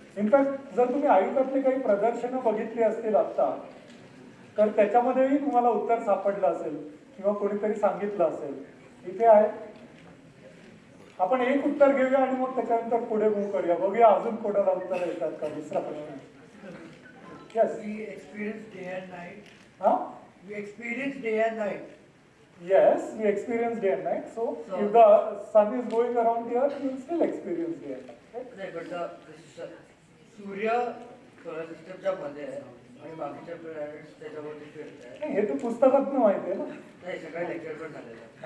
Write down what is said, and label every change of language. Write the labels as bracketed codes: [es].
[mr] In fact जर तुम्ही आयुष्यातली काही प्रदर्शनं बघितली असतील आत्ता, तर त्याच्यामध्येही तुम्हाला उत्तर सापडलं असेल किंवा कोणीतरी सांगितलं असेल. इथे आहे, आपण एक उत्तर घेऊया आणि मग त्याच्यानंतर पुढे मूव करूया. बघूया अजून कोणाला उत्तर येतात का. दुसरा प्रश्न. [en] Yes. We experience day and night. Huh? We experience day and night. Yes, we experience day and night. So if the sun is going around the earth, you will still experience day and night. Right? [mr] नाही, [en] but the [mr] सूर्य solar सिस्टमच्या मध्ये आहे आणि बाकीच्या planets त्याच्यावरती फिरत आहे. नाही, हे तर पुस्तकातनं माहिती आहे ना. नाही, सकाळी लेक्चर पण झालेलं.